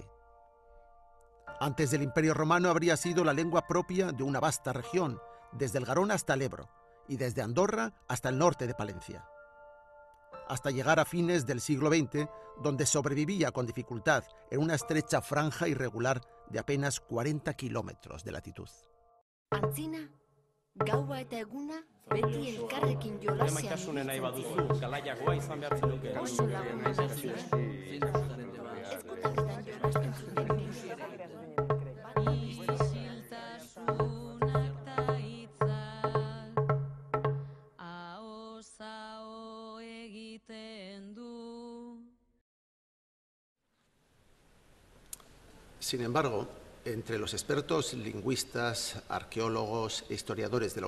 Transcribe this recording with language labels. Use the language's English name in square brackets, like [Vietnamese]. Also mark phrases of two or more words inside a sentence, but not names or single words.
[Spanish] Antes del Imperio Romano habría sido la lengua propia de una vasta región, desde el Garona hasta el Ebro, y desde Andorra hasta el norte de Palencia, hasta llegar a fines del siglo XX, donde sobrevivía con dificultad en una estrecha franja irregular de apenas 40 kilómetros de latitud. [Basque] Antzina, gaua eta eguna, beti elkarrekin jolasean oso lagun zaizue. Ezkutaketan jolasten zuten [Spanish] Sin embargo, entre los expertos lingüistas, arqueólogos e historiadores de la